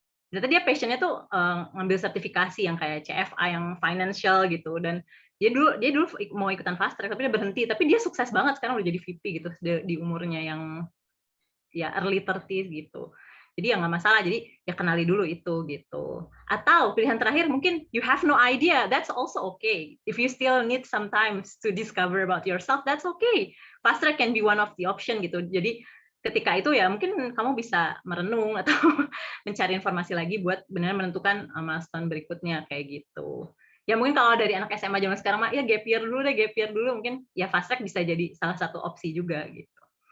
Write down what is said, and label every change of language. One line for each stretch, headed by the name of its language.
Indonesian: Ternyata dia passionnya tuh ngambil sertifikasi yang kayak CFA yang financial gitu, dan dia dulu mau ikutan fast track tapi dia berhenti, tapi dia sukses banget sekarang udah jadi VP gitu di umurnya yang ya early 30s gitu. Jadi ya nggak masalah, jadi ya kenali dulu itu gitu. Atau pilihan terakhir mungkin
English: you have no idea, that's also okay. If you still need some time to discover about yourself, that's okay. Fast track can be one of the option gitu.
Indonesian: Jadi ketika itu ya mungkin kamu bisa merenung atau mencari informasi lagi buat benar menentukan milestone berikutnya kayak gitu. Ya mungkin kalau dari anak SMA zaman sekarang mah ya gap year dulu mungkin ya fast track bisa jadi salah satu opsi juga gitu.